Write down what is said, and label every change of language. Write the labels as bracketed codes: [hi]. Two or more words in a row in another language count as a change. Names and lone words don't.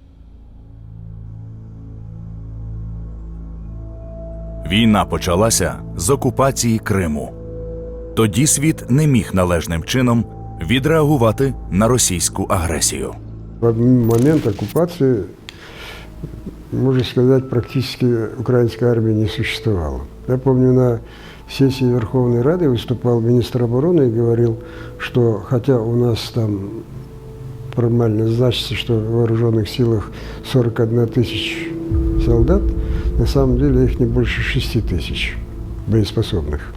[uk] Війна почалася з окупації Криму. Тоді світ не міг належним чином відреагувати на російську агресію. [ru] В момент оккупации, можно сказать, практически украинской армии не существовало. Я помню, на сессии Верховной Рады выступал министр обороны и говорил, что хотя у нас там формально значится, что в вооруженных силах 41 тысяч солдат, на самом деле их не больше 6 тысяч боеспособных.